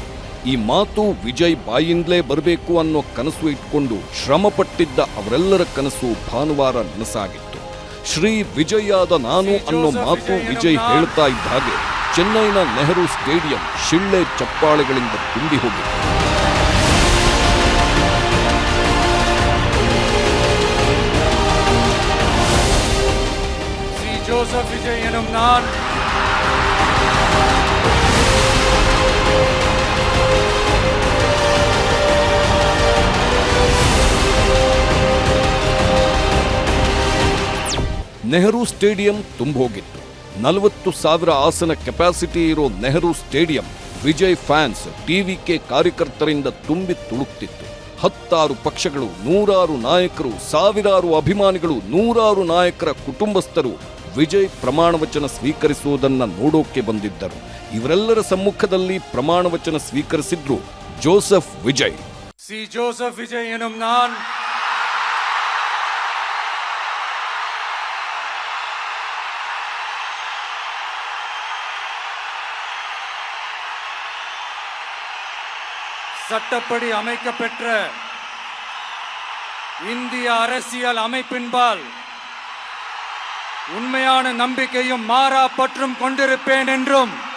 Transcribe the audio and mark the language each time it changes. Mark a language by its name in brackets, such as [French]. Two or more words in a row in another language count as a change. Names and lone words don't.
[Kannada] ಈ ಮಾತು ವಿಜಯ್ ಬಾಯಿಂದಲೇ ಬರಬೇಕು ಅನ್ನೋ ಕನಸು ಇಟ್ಕೊಂಡು ಶ್ರಮಪಟ್ಟಿದ್ದ ಅವರೆಲ್ಲರ ಕನಸು ಭಾನುವಾರ ನನಸಾಗಿತ್ತು. ಶ್ರೀ ವಿಜಯಾದ ನಾನು ಅನ್ನೋ ಮಾತು ವಿಜಯ್ ಹೇಳ್ತಾ ಇದ್ದ ಹಾಗೆ ಚೆನ್ನೈನ ನೆಹರು ಸ್ಟೇಡಿಯಂ ಶಿಳ್ಳೆ ಚಪ್ಪಾಳೆಗಳಿಂದ ತುಂಬಿ ಹೋಗಿತ್ತು. [Tamil] ஜோசப் விஜய் எனும் நான் [Kannada] ನೆಹರು ಸ್ಟೇಡಿಯಂ ತುಂಬೋಗಿತ್ತು. 40,000 ಆಸನ ಕೆಪಾಸಿಟಿ ಇರೋ ನೆಹರು ಸ್ಟೇಡಿಯಂ ವಿಜಯ್ ಫ್ಯಾನ್ಸ್, ಟಿವಿಕೆ ಕಾರ್ಯಕರ್ತರಿಂದ ತುಂಬಿ ತುಳುಕ್ತಿತ್ತು. 10 ಪಕ್ಷಗಳು, 100 ನಾಯಕರು, ಸಾವಿರಾರು ಅಭಿಮಾನಿಗಳು, 100 ನಾಯಕರ ಕುಟುಂಬಸ್ಥರು ವಿಜಯ್ ಪ್ರಮಾಣ ವಚನ ಸ್ವೀಕರಿಸುವುದನ್ನ ನೋಡೋಕೆ ಬಂದಿದ್ದರು. ಇವರೆಲ್ಲರ ಸಮ್ಮುಖದಲ್ಲಿ ಪ್ರಮಾಣ ವಚನ ಸ್ವೀಕರಿಸಿದ್ರು ಜೋಸೆಫ್ ವಿಜಯ್. [Tamil] ಸಿ ಜೋಸೆಫ್ ವಿಜಯ್ ಎನ್ನುம் நான் சட்டப்படி அமைக்கப்பெற்ற இந்திய அரசியல் அமைப்பின்பால் உண்மையான நம்பிக்கையும் மாறா பற்றும் கொண்டிருப்பேன் என்றும்